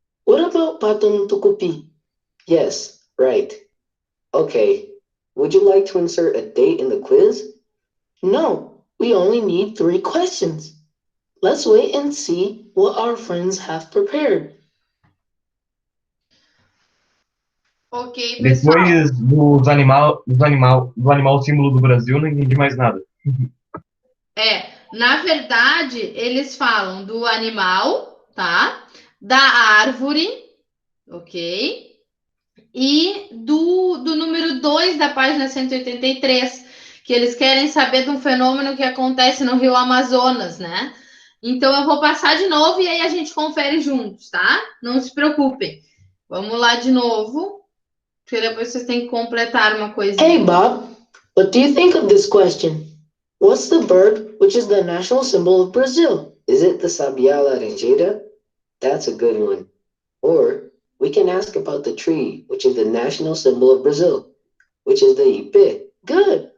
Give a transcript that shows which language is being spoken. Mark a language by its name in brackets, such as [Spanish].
[English] What about pato no tucupi? Yes, right. Okay. Would you like to insert a date in the quiz? No, we only need 3 questions. Let's wait and see what our friends have prepared. [Portuguese] Ok, pessoal. Depois do animal símbolo do Brasil, não entendi mais nada. Na verdade, eles falam do animal, tá? Da árvore, ok? E do número 2 da página 183, que eles querem saber de um fenômeno que acontece no Rio Amazonas, né? Então, eu vou passar de novo e aí a gente confere juntos, tá? Não se preocupem. Vamos lá de novo, porque depois vocês têm que completar uma coisinha. [English] Hey Bob, what do you think of this question? What's the bird which is the national symbol of Brazil? Is it the Sabiá laranjeira? That's a good one. Or we can ask about the tree, which is the national symbol of Brazil, which is the ipê. Good.